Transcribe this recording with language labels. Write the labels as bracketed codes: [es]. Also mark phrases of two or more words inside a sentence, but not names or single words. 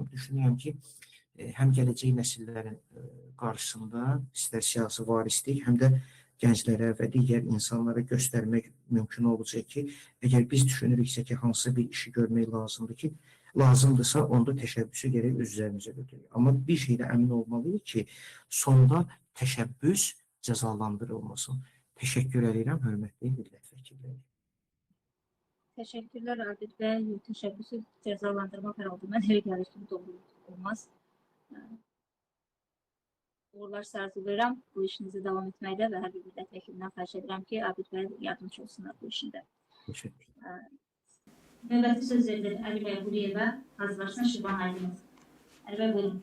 [az] Düşünürəm ki, həm gələcək nəsillərin qarşısında istər siyasi varislik, həm də gənclərə və digər insanlara göstərmək mümkün olacaq ki, əgər biz düşünürüksə ki, hansı bir işi görmək lazımdırsa, onda təşəbbüsü gərək öz üzərimizə götürək. Amma bir şeydə əmin olmalıyıq ki, sonda təşəbbüs cəzalandırılmasın. Təşəkkür edirəm, hörmətli millət vəkilləri. [tr] Teşekkürler Abid Bey. Teşebbüsü cezalandırmak herhalde. Ben eve gelişim doğru olmaz. [az] Uğurlar arzulayıram bu işinizi devam etməkdə və hər bir millət vəkilindən xahiş edirəm ki, Abid Bey yardımcı olsunlar bu işində. Növbəti söz verilir Əli Bəy Quliyevə, hazırlaşma Şirvan Aydınız. Əli Bəy buyurun.